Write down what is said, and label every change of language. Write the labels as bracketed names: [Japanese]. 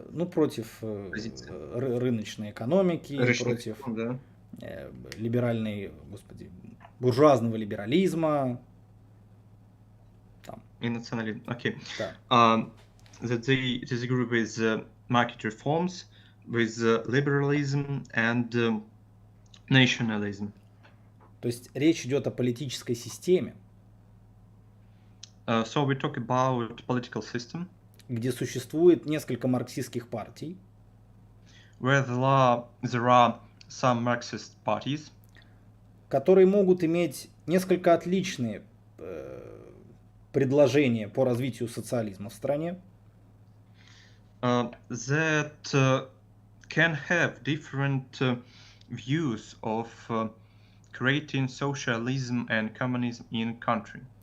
[Russian] Ну, против рыночной экономики, против да. либеральной, буржуазного либерализма. Там. И национализм. Окей. Да. [English] That they disagree with market reforms, with liberalism and nationalism. [Russian] То есть речь идет о политической системе, [English] So we talk about political system, [Russian] где существует несколько марксистских партий, [English] where there are some Marxist parties, [Russian] которые могут иметь несколько отличные предложения по развитию социализма в стране, [English] that can have different views of creating socialism and communism in country.